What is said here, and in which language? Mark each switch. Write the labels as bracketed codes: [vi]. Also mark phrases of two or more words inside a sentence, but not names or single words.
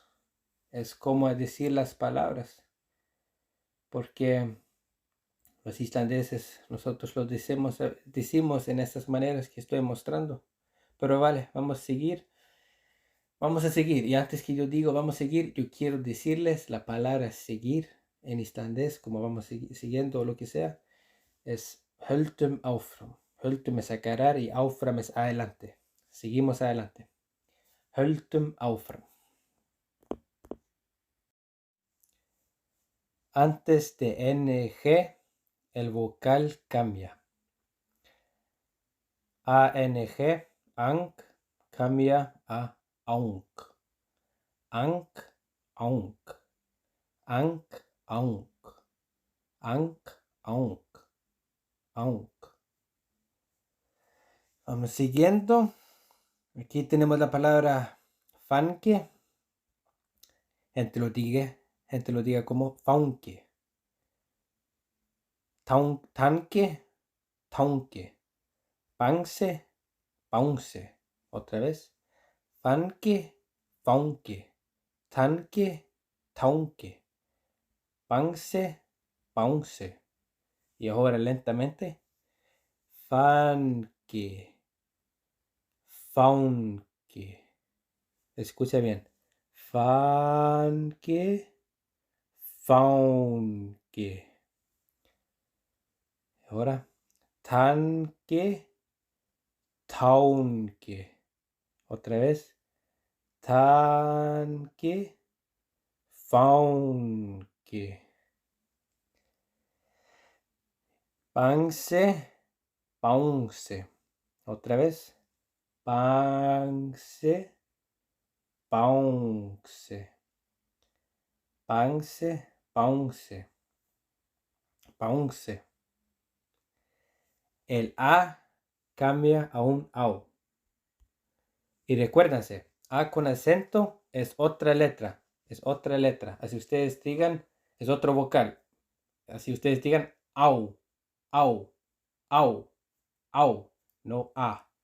[es] Es como decir las palabras, porque los islandeses nosotros lo decimos en estas maneras que estoy mostrando. Pero vale, vamos a seguir. Vamos a seguir. Y antes que yo digo vamos a seguir, yo quiero decirles la palabra seguir en islandés, como vamos siguiendo o lo que sea, es [is] höldum áfram. [es] Höldum es agarrar y áfram es adelante. Seguimos adelante. [is] Höldum áfram. [es] Antes de NG, el vocal cambia. ANG, ang, cambia a aunk. Ank, aunk. Ank, aunk. Ank, aunk. Aunk. Vamos siguiendo. Aquí tenemos la palabra fanke. Gente lo diga como faunke. Tanque, taunque. Panse, paunce. Otra vez. Fanke, faunke. Tanque, taunque. Panse, paunce. Y ahora lentamente. Fanke, faunke. Escucha bien. Fanke, faunke. Ahora. Tanque, taunque. Otra vez. Tanque, faunque. Panse, paunce. Otra vez. Panse, paunce. Panse, paunce. Paunce. El A cambia a un AU. Y recuérdense, A con acento es otra letra. Es otra letra. Así ustedes digan, es otro vocal. Así ustedes digan AU. Au, au, au, no A.